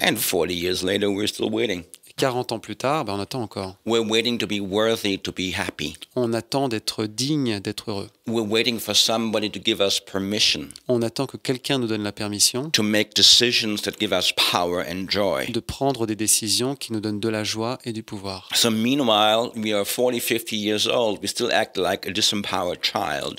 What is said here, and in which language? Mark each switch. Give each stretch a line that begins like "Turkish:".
English: And 40 years later, we're still waiting.
French: Et 40 ans plus tard, on attend encore.
English: We're waiting to be worthy to be happy.
French: On attend d'être digne, d'être heureux.
English: We're waiting for somebody to give us permission
French: On attend que quelqu'un nous donne la permission
English: to make decisions that give us power and joy.
French: de prendre des décisions qui nous donnent de la joie et du pouvoir.
English: So meanwhile, we are 40, 50 years old. We still act like a disempowered child.